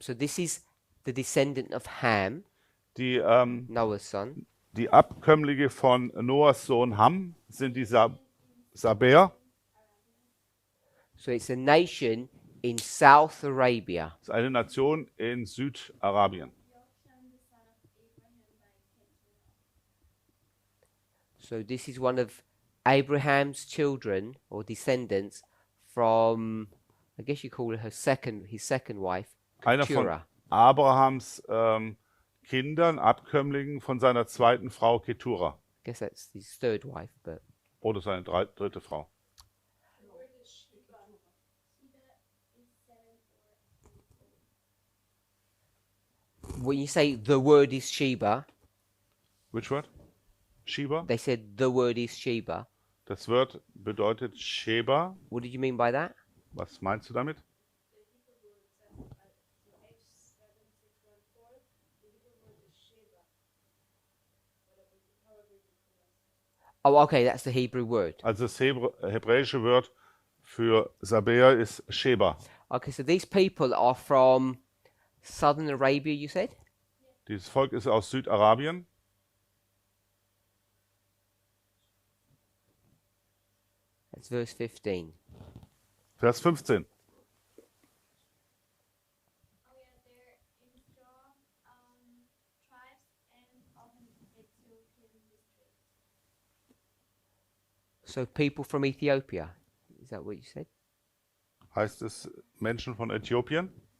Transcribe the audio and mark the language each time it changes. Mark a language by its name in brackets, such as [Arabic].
[English] So this is the descendant of Ham, [German] Die, [English] Noah's son. [German] die Abkömmlinge von Noahs Sohn Ham sind die Sabäer. [English] So it's a nation in South Arabia. [German] Das ist eine Nation in Südarabien. [English] Jokshan, the son of Abraham by Keturah. So this is one of Abraham's children or descendants from, I guess you call it his second wife, [German] Einer von [English] Keturah. [German] Abrahams Kindern, Abkömmlingen von seiner zweiten Frau Keturah. [English] I guess that's his third wife, but [German] Oder seine dritte Frau. [English] The word is Sheba. Sheba is 7 or 8. when you say the word is Sheba, Which word? Sheba? they said the word is Sheba. [German] Das Wort bedeutet Sheba. [English] What did you mean by that? [German] Was meinst du damit? [English] The Hebrew word the H7614, the Hebrew word is Sheba. But it would probably be pronounced. Oh, okay, that's the Hebrew word. [German] Also das hebräische Wort für Sabea ist Sheba. [English] Okay, so these people are from southern Arabia, you said? [German] Dieses Volk ist aus Südarabien. [English] That's verse 15. [German] Vers 15. [English] Oh yeah, they're in strong tribes and often Ethiopian districts. So people from Ethiopia, is that what you said? [German] Heißt es Menschen von Äthiopien?